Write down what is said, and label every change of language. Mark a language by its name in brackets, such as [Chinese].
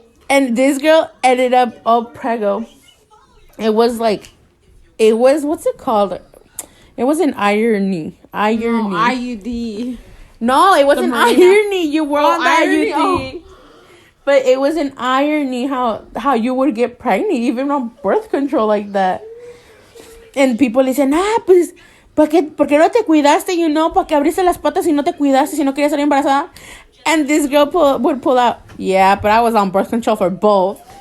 [English] And this girl ended up all preggo. It was, what's it called? It was an irony. No, IUD. No, it wasn't irony. You were on the IUD. Oh. But it was an irony how you would get pregnant even on birth control like that. And people [Spanish] dicen, pues, ¿por qué no te cuidaste? [English] You know, [Spanish] ¿para qué abriste las patas si no te cuidaste, si no querías salir embarazada? [English] And this girl would pull out, yeah, but I was on birth control for both.